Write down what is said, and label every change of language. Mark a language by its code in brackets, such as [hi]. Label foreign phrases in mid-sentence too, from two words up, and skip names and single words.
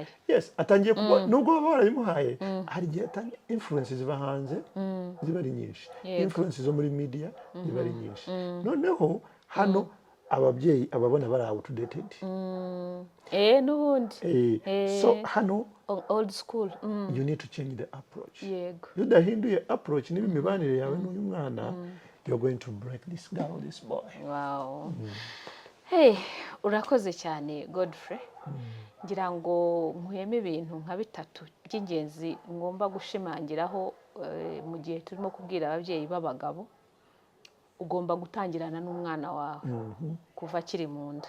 [rw] Yes, atangiye kuba nubwo baba barabimuhaye, hari igihe atangiye influence ziva hanze ziba ari nyinshi. Influence zo muri media ziba ari nyinshi. Noneho hano ababyeyi ababona bari outdated. N'ubundi. So hano [en] old school. You need to change the approach. [rw] Yego. Iyo udahinduye approach n'imibanire yawe n'uyu mwana, [en] you're going to break this girl, this boy. Wow. [rw] Hey, urakoze cyane Godfrey. Ngira ngo nkuyemo ibintu nka bitatu by'ingenzi ngomba gushimangiraho mu gihe turimo kubwira ababyeyi b'abagabo. Ugomba gutangirana n'umwana wawe kuva akiri mu nda.